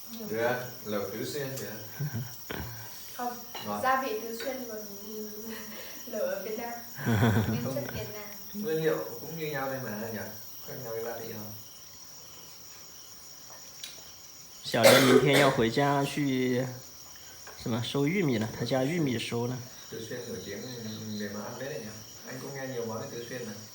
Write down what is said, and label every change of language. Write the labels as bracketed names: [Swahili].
[Vietnamese] Được, lẩu Tứ Xuyên kìa. Không, gia vị Tứ Xuyên còn lẩu ở Việt Nam. Nguyên chất Việt Nam. Nguyên liệu cũng như nhau đây mà nhỉ? Khác nhau cái gia vị không? [Chinese] 小莲明天要回家去什么收玉米了，他家玉米收了。 [Vietnamese] Tứ Xuyên nổi tiếng về món ăn đấy nhỉ? Anh cũng nghe nhiều món về Tứ Xuyên mà.